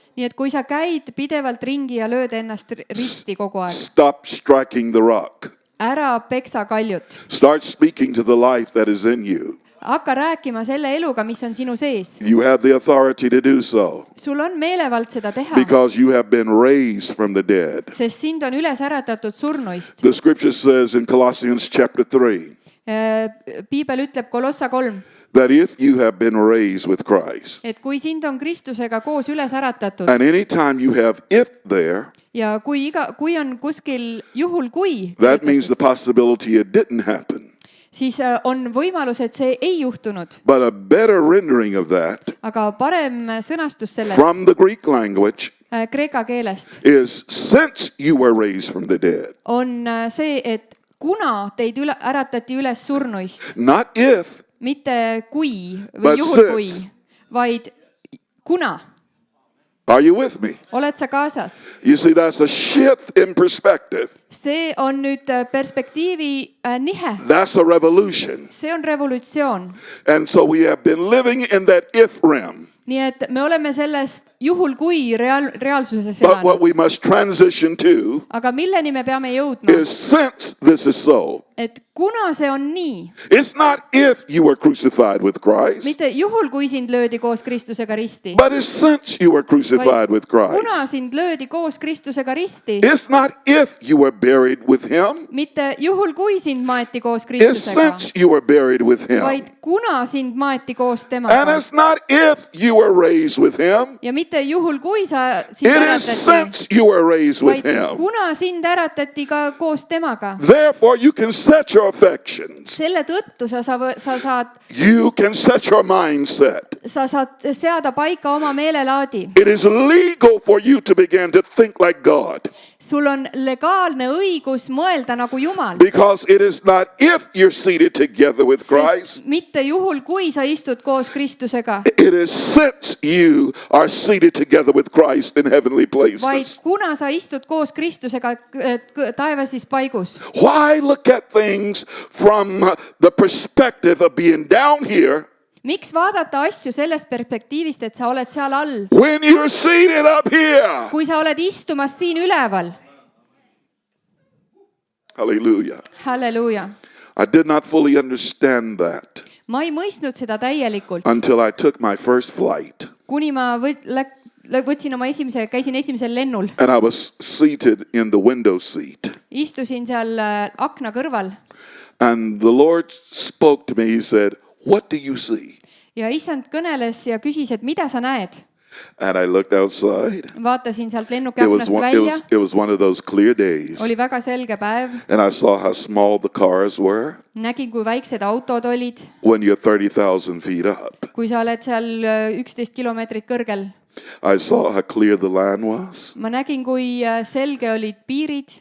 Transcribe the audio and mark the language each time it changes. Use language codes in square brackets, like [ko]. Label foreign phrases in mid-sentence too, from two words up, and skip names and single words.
[et] Nii et kui sa käid pidevalt ringi ja lööd ennast risti kogu aeg, [en] stop striking the rock. [et] ära peksa kaljut. [en] Start speaking to the life that is in you. [et] Hakka rääkima selle eluga, mis on sinu sees. [en] You have the authority to do so [et] Sul on meelevald seda teha, [en] because you have been raised from the dead. [et] sest sind on üles äratatud surnuist. [en] The scripture says in Colossians chapter 3, [et] piibel ütleb Kolossa 3, [en] that if you have been raised with Christ, [et] et kui sind on Kristusega koos üles äratatud [en] and anytime you have if there, [et] ja kui on kuskil juhul kui, [en] that means the possibility it didn't happen. [et] siis on võimalus, et see ei juhtunud. [en] But a better rendering of that [et] Aga parem sõnastus sellest [en] from the Greek language [et] kreeka keelest [en] is since you were raised from the dead. [et] on see, et kuna teid äratati üles surnuist, [en] Not if, [et] mitte kui või [en] But [et] juhul kui, [en] since. [et] vaid kuna. [en] are you with me? [et] Oled sa kaasas? [en] You see, that's a shift in perspective. [et] See on nüüd perspektiivi nihe. [en] That's a revolution. [et] See on revolutsioon. [en] And so we have been living in that if realm. [et] Nii et me oleme sellest juhul kui reaalsuses [en] But what [et] elanud. [en] we must transition to [et] Aga milleni me peame jõudma? [en] is since this is so. [et] Et kuna see on nii, [en] It's not if you were crucified with Christ, [et] mitte juhul kui sind löödi koos Kristusega risti, [en] but it's since you were crucified with [et] kuna [en] Christ. [et] sind löödi koos Kristusega risti, [en] It's not if you were buried with him, [et] mitte juhul kui sind maeti koos [en] it's [et] Kristusega, [en] since you were buried with him. [et] vaid kuna sind maeti koos [en] And [et] temaga. [en] it's not if you were raised with him, [et] Ja mitte juhul kui sind [en] it is [et] äratati, [en] since you were raised with [et] vaid [en] him. [et] kuna sind äratati ka koos temaga. [en] Therefore, you can set your affections. [et] Selle tõttu sa saad [en] You can set your mindset. [et] seada paika oma meelelaadi. [en] It is legal for you to begin to think like God, [et] Sul on legaalne õigus mõelda nagu Jumal. [en] because it is not if you're seated together with Christ, [et] Mitte juhul, kui sa istud koos Kristusega, [en] it is since you are seated together with Christ in heavenly [et] vaid [en] places. [et] kuna sa istud koos Kristusega taevasis paigus. [en] Why look at things from the perspective of being down here [et] Miks vaadata asju sellest perspektiivist, et sa oled seal all, [en] when you're seated up here? [et] kui sa oled istumas siin üleval? [en] Hallelujah. [et] Halleluuja. [en] I did not fully understand that [et] Ma ei mõistnud seda täielikult, [en] until I took my first flight [et] kuni ma käisin esimesel lennul. [en] and I was seated in the window seat. [et] Istusin seal akna kõrval [en] And the Lord spoke to me. He said, "What do you see?" [et] ja issand kõneles ja küsis, et mida sa näed? [en] And I looked outside. [et] Vaatasin sealt lennuki [en] It was [et] aknast [en] one, it [et] välja. [en] was, it was one of those clear days. [et] Oli väga selge päev. [en] And I saw how small the cars were [et] Nägin, kui väiksed autod olid, [en] when you're 30,000 feet up. [et] kui sa oled seal 11 kilomeetrit kõrgel. [en] I saw how clear the land was. [et] Ma nägin, kui selge olid piirid.